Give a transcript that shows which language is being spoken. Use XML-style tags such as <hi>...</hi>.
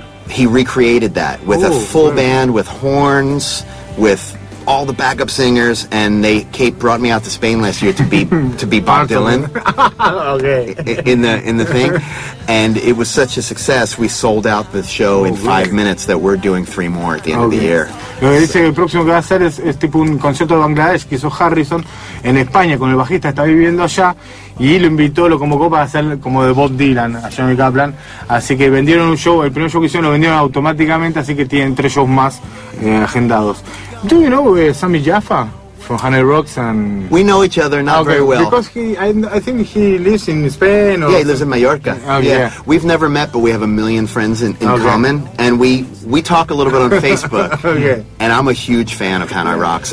<en>He recreated that with a full band, with horns, with all the backup singers, and Kate brought me out to Spain last year to be Bob Dylan. Okay. In the thing, and it was such a success. We sold out the show in 5 minutes. That we're doing 3 more at the end of the year.</en> <es>Lo que dice, el próximo que va a hacer es tipo un concierto de Bangladesh que hizo Harrison en España con el bajista, está viviendo allá, y lo invitó, lo convocó para hacer como de Bob Dylan a Johnny Kaplan. Así que vendieron un show, el primer show que hicieron lo vendieron automáticamente, así que tienen 3 shows más agendados.</es> <en>Do you know Sammy Jaffa from Honey Rocks? And we know each other very well. Because I think he lives in Spain. Or yeah, he lives in Mallorca. We've never met, but we have a million friends in common. And we talk a little bit on Facebook. And I'm a huge fan of Honey Rocks.</en>